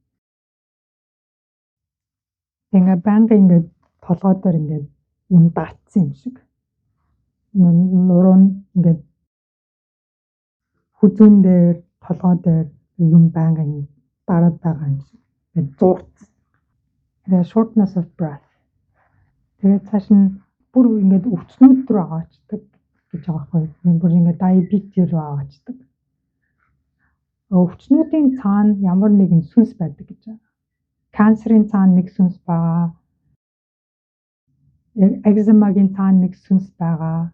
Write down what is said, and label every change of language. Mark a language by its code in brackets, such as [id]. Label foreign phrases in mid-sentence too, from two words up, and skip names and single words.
[mn] Ингээ байнгын ингээ толгой дээр ингээ юм даатсан юм шиг. Нуруу нь ингээ хүзүүн дээр, толгой дээр юм байнгын дараад байгаа юм шиг. Ингээ зуурцсан. Тэгээ [en] shortness of breath. [mn] Тэгээд цааш нь бүр ингээд өвчнүүд рүү аваачдаг гэж байгаа байхгүй. Бүр ингээд диабет рүү аваачдаг. Өвчнүүдийн цаана ямар нэгэн сүнс байдаг гэж байна. Канцерын цаана нэг сүнс байгаа. Экземагийн цаана нэг сүнс байгаа.